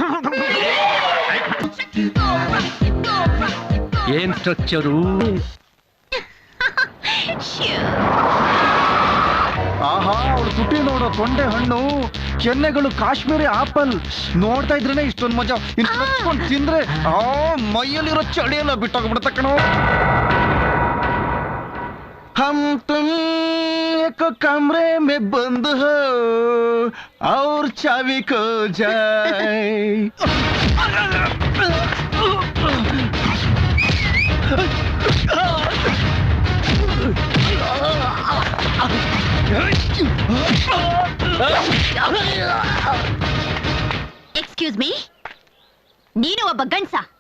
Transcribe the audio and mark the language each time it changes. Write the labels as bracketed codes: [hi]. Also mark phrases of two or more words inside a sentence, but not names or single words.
[kn] ಏನ್ ಸ್ಟ್ರಕ್ಚರು? ಆಹಾ, ಅವ್ಳು ತುಟಿ ನೋಡೋ ತೊಂಡೆ ಹಣ್ಣು, ಕೆನ್ನೆಗಳು ಕಾಶ್ಮೀರಿ ಆಪಲ್. ನೋಡ್ತಾ ಇದ್ರೇನೆ ಇಷ್ಟೊಂದು ಮಜಾ. ಇನ್ನು ಹಚ್ಕೊಂಡು ತಿಂದ್ರೆ ಮೈಯಲ್ಲಿರೋ ಚಳಿಯೆಲ್ಲ ಬಿಟ್ಟೋಗ್ಬಿಡುತ್ತೆ ಕಣೋ. [hi] हम तुम एक कमरे में बंद हो और चाबी खो जाए. [en] excuse me, [kn] ನೀನು ಒಬ್ಬ ಗಂಡ್ಸ?